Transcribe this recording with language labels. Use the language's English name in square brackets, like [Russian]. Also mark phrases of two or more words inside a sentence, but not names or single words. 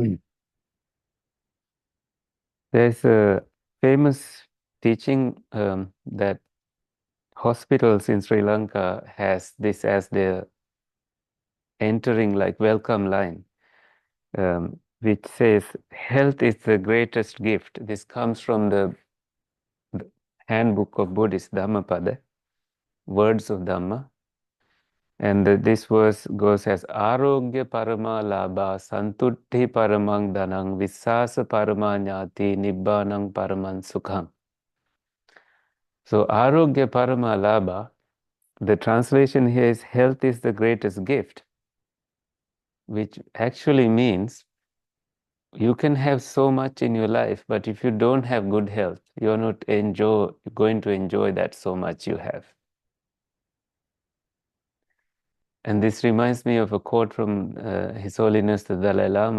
[English] There's a famous teaching that hospitals in Sri Lanka has this as their entering like welcome line, which says, "Health is the greatest gift." This comes from the handbook of Buddhist Dhammapada, words of Dhamma. And this verse goes as, [Pali] "Arogya parama labha santutti paramang dhanang vissasa paramanyati nibbanang paraman sukham." [English] So [Pali] arogya parama labha, [English] the translation here is health is the greatest gift, which actually means you can have so much in your life, but if you don't have good health, you're not going to enjoy that so much you have. And this reminds me of a quote from His Holiness the Dalai Lama.